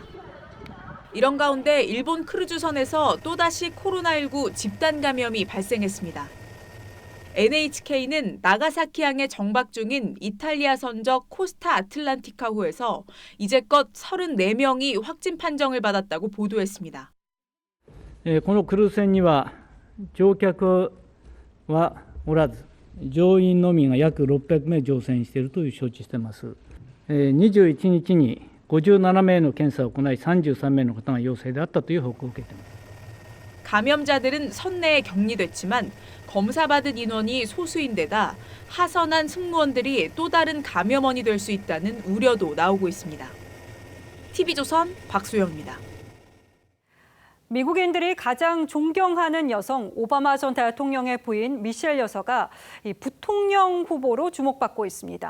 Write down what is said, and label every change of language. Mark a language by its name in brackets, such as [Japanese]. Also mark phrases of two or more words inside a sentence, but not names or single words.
[Korean] 이런 가운데 일본 크루즈선에서 또다시 코로나19 집단 감염이 발생했습니다. NHK는 나가사키항에 정박 중인 이탈리아 선적 코스타 아틀란티카호에서 이제껏 34명이 확진 판정을 받았다고 보도했습니다. [Japanese] このクルーズ船には乗客はおらず、乗員のみが約600名乗船していると承知しています。21日に57名の検査を行い、33名の方が陽性であったという報告を受けています。 [Korean] 감염자들은 선내에 격리됐지만 검사받은 인원이 소수인데다 하선한 승무원들이 또 다른 감염원이 될 수 있다는 우려도 나오고 있습니다. TV조선 박소영입니다. 미국인들이 가장 존경하는 여성 오바마 전 대통령의 부인 미셸 여사가 부통령 후보로 주목받고 있습니다.